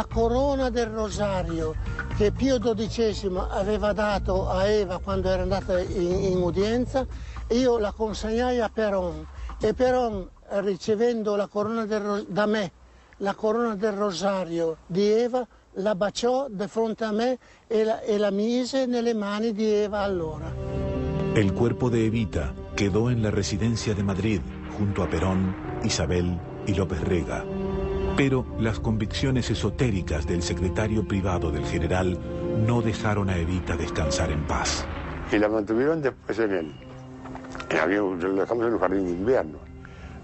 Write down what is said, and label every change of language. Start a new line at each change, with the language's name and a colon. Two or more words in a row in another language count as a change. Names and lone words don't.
Italian: corona del Rosario che Pio XII aveva dato a Eva quando era andata in udienza, e io la consegnai a Perón e Perón, ricevendo la corona da me, la corona del Rosario di Eva, la baciò di fronte a me e la mise nelle mani di Eva allora.
Spanish: El cuerpo de Evita quedó en la residencia de Madrid junto a Perón, Isabel y López Rega. Pero las convicciones esotéricas del secretario privado del general no dejaron a Evita descansar en paz. Y la mantuvieron después lo dejamos en un jardín de invierno.